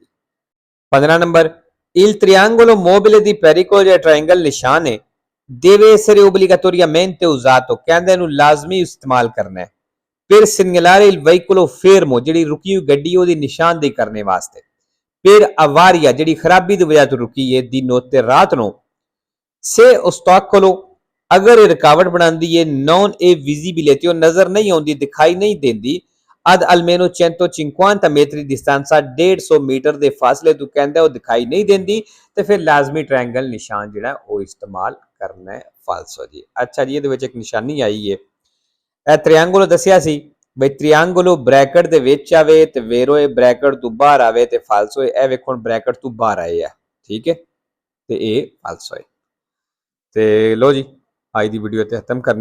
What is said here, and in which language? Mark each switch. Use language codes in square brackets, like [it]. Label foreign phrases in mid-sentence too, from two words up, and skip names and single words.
[pa] 15 ਨੰਬਰ [it] il triangolo mobile di pericolo [pa] ਜਿਹੜਾ ਟ੍ਰਾਇੰਗਲ ਨਿਸ਼ਾਨ ਹੈ [it] deve essere obbligatoriamente usato [pa] ਕਹਿੰਦੇ ਇਹਨੂੰ ਲਾਜ਼ਮੀ ਇਸਤੇਮਾਲ ਕਰਨਾ ਹੈ [it] per segnalare il veicolo fermo [pa] ਜਿਹੜੀ ਰੁਕੀ ਹੋਈ ਗੱਡੀ ਉਹਦੀ ਨਿਸ਼ਾਨਦੇਹੀ ਕਰਨੇ ਵਾਸਤੇ per avaria ਜਿਹੜੀ ਖਰਾਬੀ ਦੀ ਵਜ੍ਹਾ ਤੋਂ ਰੁਕੀ ਹੈ [it] di notte [pa] ਰਾਤ ਨੂੰ [it] se ostacolo [pa] ਅਗਰ ਇਹ ਰੁਕਾਵਟ ਬਣਾਉਂਦੀ ਹੈ [it] non è visibile [pa] ਤੇ ਉਹ ਨਜ਼ਰ ਨਹੀਂ ਆਉਂਦੀ ਦਿਖਾਈ ਨਹੀਂ ਦਿੰਦੀ [it] ad almeno 150 metri di distanza [pa] 150 ਮੀਟਰ ਦੇ ਫਾਸਲੇ ਤੋਂ ਕਹਿੰਦਾ ਉਹ ਦਿਖਾਈ ਨਹੀਂ ਦਿੰਦੀ ਤੇ ਫਿਰ ਲਾਜ਼ਮੀ ਟ੍ਰਾਇੰਗਲ ਨਿਸ਼ਾਨ ਜਿਹੜਾ ਉਹ ਇਸਤੇਮਾਲ ਕਰਨਾ ਹੈ ਫਾਲਸੋ ਜੀ ਅੱਛਾ ਜੀ ਇਹਦੇ ਵਿੱਚ ਇੱਕ ਨਿਸ਼ਾਨੀ ਆਈ ਹੈ ਇਹ ਟ੍ਰਾਇੰਗਲ ਦੱਸਿਆ ਸੀ ਬਈ ਟ੍ਰਾਇੰਗਲ ਬ੍ਰੈਕਟ ਦੇ ਵਿੱਚ ਆਵੇ ਤੇ ਵੇਰੋ ਇਹ ਬ੍ਰੈਕਟ ਤੋਂ ਬਾਹਰ ਆਵੇ ਤੇ ਫਾਲਸੋ ਇਹ ਵੇਖੋ ਬ੍ਰੈਕਟ ਤੋਂ ਬਾਹਰ ਆਏ ਆ ਠੀਕ ਹੈ ਤੇ ਇਹ ਫਾਲਸੋ ਹੈ ਤੇ ਲੋ ਜੀ ਅੱਜ ਦੀ ਵੀਡੀਓ ਤੇ ਖਤਮ ਕਰਨੇ